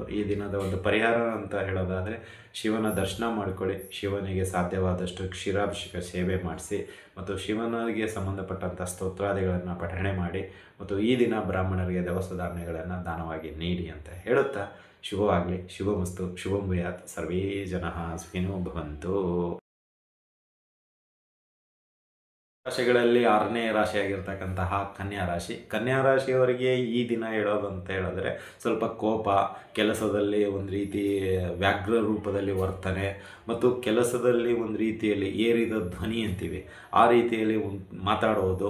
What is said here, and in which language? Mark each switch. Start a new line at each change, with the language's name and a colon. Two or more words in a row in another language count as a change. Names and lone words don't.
Kannada: ಈ ದಿನದ ಒಂದು ಪರಿಹಾರ ಅಂತ ಹೇಳೋದಾದರೆ, ಶಿವನ ದರ್ಶನ ಮಾಡಿಕೊಳ್ಳಿ, ಶಿವನಿಗೆ ಸಾಧ್ಯವಾದಷ್ಟು ಕ್ಷೀರಾಭಿಷೇಕ ಸೇವೆ ಮಾಡಿಸಿ, ಮತ್ತು ಶಿವನಿಗೆ ಸಂಬಂಧಪಟ್ಟಂಥ ಸ್ತೋತ್ರಾದಿಗಳನ್ನು ಪಠಣೆ ಮಾಡಿ, ಮತ್ತು ಈ ದಿನ ಬ್ರಾಹ್ಮಣರಿಗೆ ದವಸ ಧಾನ್ಯಗಳನ್ನು ದಾನವಾಗಿ ನೀಡಿ ಅಂತ ಹೇಳುತ್ತಾ, ಶುಭವಾಗಲಿ, ಶುಭಮಸ್ತು,
Sanskrit: ಶುಭಂ ಭೂಯಾತ್, ಸರ್ವೇ ಜನಃ ಸುಖಿನೋ ಭವಂತು.
Kannada: ರಾಶಿಗಳಲ್ಲಿ 6ನೇ ರಾಶಿಯಾಗಿರ್ತಕ್ಕಂತಹ ಕನ್ಯಾ ರಾಶಿ. ಕನ್ಯಾ ರಾಶಿಯವರಿಗೆ ಈ ದಿನ ಹೇಳೋದು ಅಂತ ಹೇಳಿದ್ರೆ, ಸ್ವಲ್ಪ ಕೋಪ, ಕೆಲಸದಲ್ಲಿ ಒಂದು ರೀತಿ ವ್ಯಾಘ್ರ ರೂಪದಲ್ಲಿ ವರ್ತನೆ, ಮತ್ತು ಕೆಲಸದಲ್ಲಿ ಒಂದು ರೀತಿಯಲ್ಲಿ ಏರಿದ ಧ್ವನಿ ಅಂತೀವಿ, ಆ ರೀತಿಯಲ್ಲಿ ಮಾತಾಡೋದು.